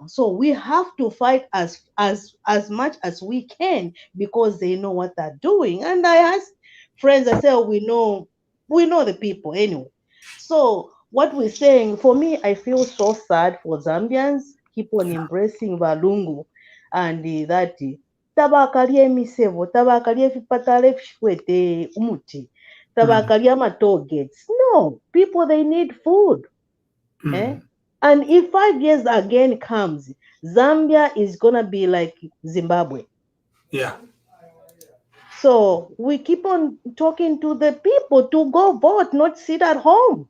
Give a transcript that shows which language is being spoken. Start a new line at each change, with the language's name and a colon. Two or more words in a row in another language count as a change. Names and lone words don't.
English: So we have to fight as much as we can because they know what they're doing. And I asked friends, I said, oh, we know the people anyway. So what we're saying, for me, I feel so sad for Zambians. Keep on embracing Valungu and that
Bemba: tabakalya emisevo, tabakalya vipatala evishikwete umuti, tabakalya matogets.
English: No, people, they need food. And if 5 years again comes, Zambia is gonna be like Zimbabwe. Yeah. So we keep on talking to the people to go vote, not sit at home.